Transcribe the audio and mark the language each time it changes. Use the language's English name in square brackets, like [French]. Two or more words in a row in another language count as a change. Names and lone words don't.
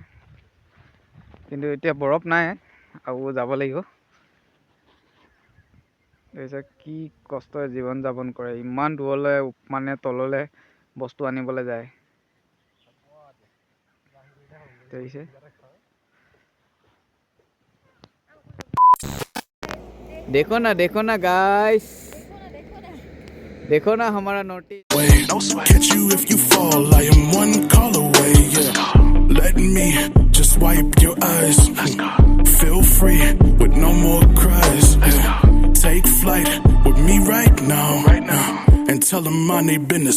[Assamese] কিন্তু এতিয়া বৰফ নাই আৰু যাব লাগিব। দেখিছে কি কষ্টৰে জীৱন যাপন কৰে, ইমান দূৰলৈ মানে তললৈ বস্তু আনিবলৈ যায়। [Hindi] দেখিছে देखो ना गाइस, देखो ना हमारा नोटिस। [English] Catch you if you fall, I am one call away, yeah. Let me just wipe your eyes. Feel free with no more cries, yeah. Take flight with me right now, and tell them my name business.